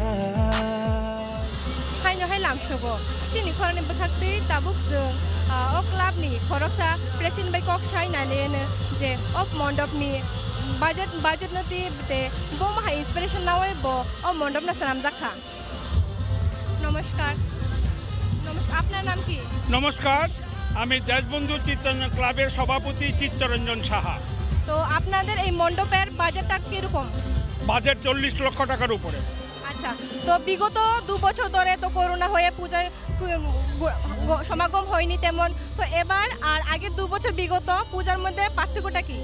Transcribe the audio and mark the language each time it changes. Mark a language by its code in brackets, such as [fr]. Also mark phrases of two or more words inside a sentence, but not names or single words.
[trp] hai no hai lam shogo chini khorani buthakti tabuk jung o club ni khoroksa president bai kok shai na lene je op mondop ni budget noti te bom hai inspiration nawai bo o mondop na salam jakha [bn] নমস্কার আপনার নাম কি নমস্কার আমি দেশবন্ধু চিত্তরঞ্জন ক্লাবের সভাপতি চিত্তরঞ্জন সাহা তো আপনাদের এই মণ্ডপের বাজেটটা কিরকম বাজেট 40 লক্ষ টাকার উপরে আচ্ছা তো বিগত 2 বছর ধরে তো করোনা হয়ে পূজায় সমাগম হয়নি তেমন তো এবার আর আগের 2 বছর বিগত পূজার মধ্যে পার্থক্যটা কি